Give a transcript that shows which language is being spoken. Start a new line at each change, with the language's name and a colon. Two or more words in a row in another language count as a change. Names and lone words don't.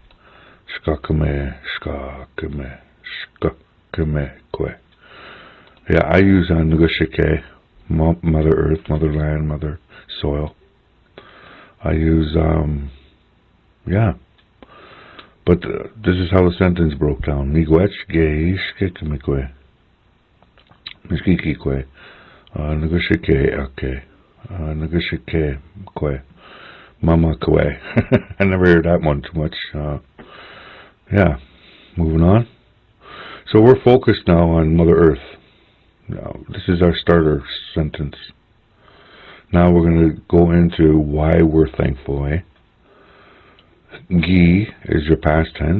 English: Yeah, I use Nugashike, Mother Earth, Mother Land, Mother Soil. I use, yeah. But this is how the sentence broke down.
Ojibwa: Miigwetch, gii, Shkakimi-kwe. Shkakimi-kwe. Nugashike, okay. Nugashike-kwe. Mama-kwe.
English: I never heard that one too much. Yeah. Moving on. So we're focused now on Mother Earth. Now, this is our starter sentence. Now we're going to go into why we're thankful, eh? Gii is your past tense.